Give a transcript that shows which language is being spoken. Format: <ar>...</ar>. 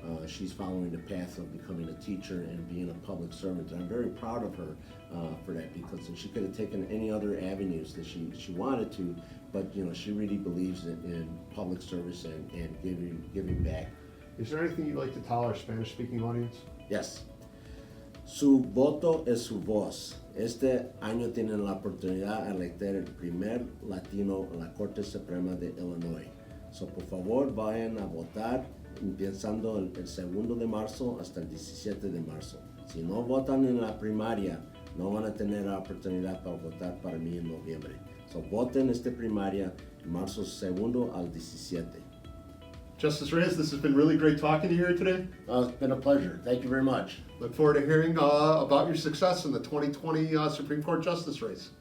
<en>She's following the path of becoming a teacher and being a public servant. And I'm very proud of her for that, because she could have taken any other avenues that she wanted to, but you know, she really believes in public service and giving back. Is there anything you'd like to tell our Spanish-speaking audience?</en> <es>Yes. Su voto es su voz. Este año tienen la oportunidad de elegir el primer latino en la Corte Suprema de Illinois. So, por favor, vayan a votar empezando el 2 de marzo hasta el 17 de marzo. Si no votan en la primaria, no van a tener la oportunidad para votar para mí en noviembre. So, voten esta primaria de marzo 2 al 17.</es> <en>Justice Reyes, this has been really great talking to you here today. It's been a pleasure. Thank you very much. Look forward to hearing about your success in the 2020 Supreme Court Justice race.</en>